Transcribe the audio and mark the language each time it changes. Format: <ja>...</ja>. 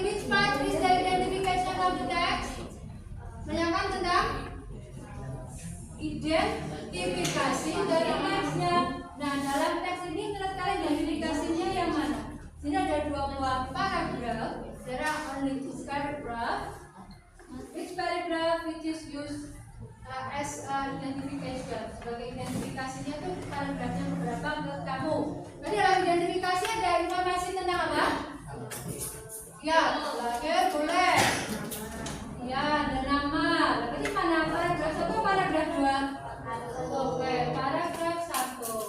<en>Which part is the identification of the text?</en> <id>Menanyakan tentang identifikasi dari teksnya. Nah, dalam teks ini menurut kalian identifikasinya yang mana? Sini ada dua buah paragraf.</id> <en>There are only two paragraph. Which paragraph which is used as identification?</en> <id>Sebagai identifikasinya tuh paragrafnya berapa menurut kamu? Jadi dalam identifikasi ada informasi tentang apa? Ya, lahir boleh. Ya, ada nama. Berarti mana paragraf 1 paragraf 2? Oke, paragraf 1.</id>